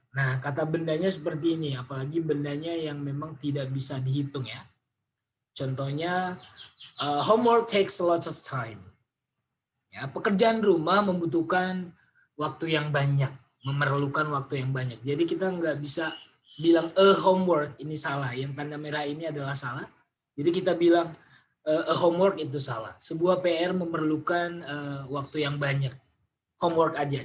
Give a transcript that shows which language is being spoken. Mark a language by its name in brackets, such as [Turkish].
[Indonesian] Nah, kata bendanya seperti ini, apalagi bendanya yang memang tidak bisa dihitung, ya. Contohnya, [English] homework takes a lot of time. [Indonesian] Ya, pekerjaan rumah membutuhkan waktu yang banyak, memerlukan waktu yang banyak. Jadi kita nggak bisa bilang homework ini salah, yang tanda merah ini adalah salah. Jadi kita bilang homework itu salah. Sebuah PR memerlukan waktu yang banyak. Homework aja.